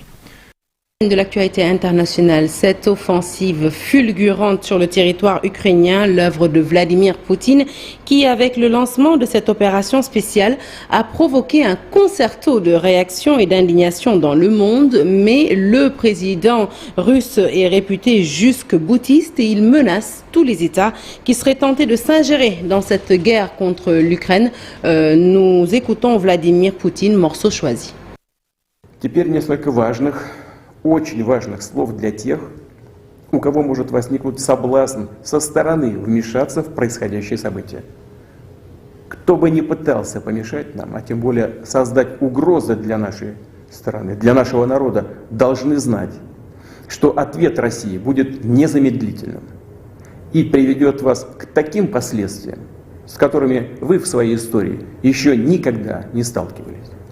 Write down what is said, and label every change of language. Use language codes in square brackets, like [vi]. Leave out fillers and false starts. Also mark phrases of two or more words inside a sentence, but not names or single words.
[fr] De l'actualité internationale, cette offensive fulgurante sur le territoire ukrainien, l'œuvre de Vladimir Poutine, qui avec le lancement de cette opération spéciale a provoqué un concerto de réaction et d'indignation dans le monde, mais le président russe est réputé jusque-boutiste et il menace tous les États qui seraient tentés de s'ingérer dans cette guerre contre l'Ukraine. Nous écoutons Vladimir Poutine, morceau choisi. [ru] Очень важных слов для тех, у кого может возникнуть соблазн со стороны вмешаться в происходящее событие. Кто бы ни пытался помешать нам, а тем более создать угрозы для нашей страны, для нашего народа, должны знать, что ответ России будет незамедлительным и приведет вас к таким последствиям, с которыми вы в своей истории еще никогда не сталкивались.